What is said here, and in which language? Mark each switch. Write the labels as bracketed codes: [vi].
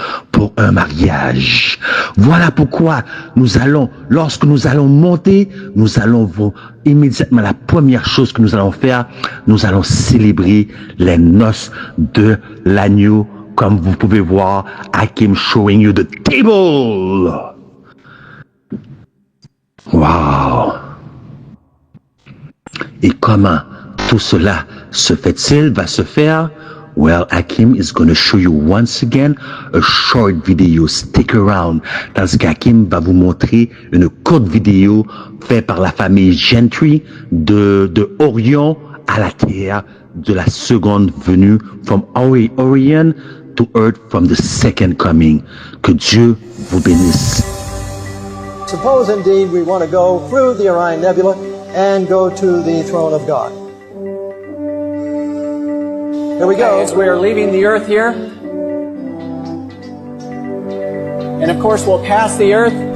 [fr] Pour un mariage. Voilà pourquoi lorsque nous allons monter, nous allons immédiatement, la première chose que nous allons faire, nous allons célébrer les noces de l'agneau, comme vous pouvez voir, [en] Hakim showing you the table. Wow! [fr] Et comment tout cela va se faire? [en] Well, Hakim is going to show you once again a short video. Stick around. [fr] Tandis qu'Hakim va vous montrer une courte vidéo faite par la famille Gentry de Orion à la terre de la seconde venue, [en] from Orion to earth from the second coming. [fr] Que Dieu vous bénisse. [en] Suppose indeed we want to go through the Orion Nebula and go to the throne of God. Here we go. As we are leaving the earth here. And of course, we'll pass the earth.